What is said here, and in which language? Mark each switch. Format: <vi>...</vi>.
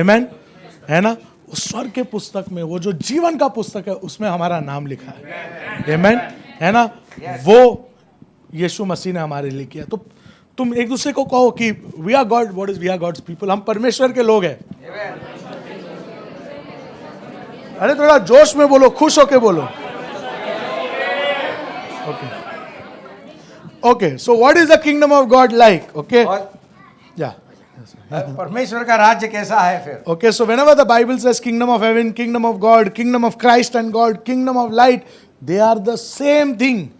<hi>आमेन, है ना। उस स्वर्ग के पुस्तक में, वो जो जीवन का पुस्तक है, उसमें हमारा नाम लिखा है। आमेन, है ना। वो यीशु मसीह ने हमारे लिए किया। तो तुम एक दूसरे को कहो कि</hi> <en>we are God, what is we are God's people,</en> <hi>हम परमेश्वर के लोग हैं। अरे थोड़ा जोश में बोलो, खुश होके बोलो।</hi> <en>Okay, so what is the kingdom of God like? Okay, yeah.</en> <hi>परमेश्वर का राज्य कैसा है फिर?</hi> <en>Okay, so whenever the Bible says kingdom of heaven, kingdom of God, kingdom of Christ and God, kingdom of light, they are the same thing.</en>